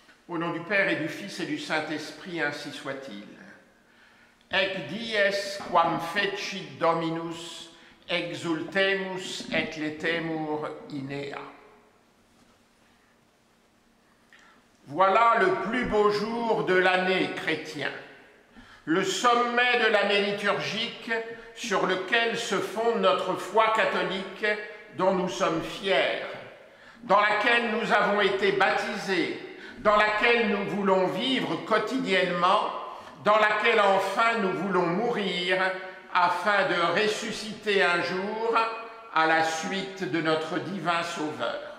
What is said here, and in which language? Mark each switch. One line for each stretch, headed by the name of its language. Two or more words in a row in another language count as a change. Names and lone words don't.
French: Au nom du Père et du Fils et du Saint-Esprit, ainsi soit-il.
Latin: Ec dies quam fecit Dominus, exultemus et letemur in ea.
French: Voilà le plus beau jour de l'année chrétien, le sommet de l'année liturgique sur lequel se fonde notre foi catholique dont nous sommes fiers, dans laquelle nous avons été baptisés, dans laquelle nous voulons vivre quotidiennement, dans laquelle enfin nous voulons mourir afin de ressusciter un jour à la suite de notre divin Sauveur.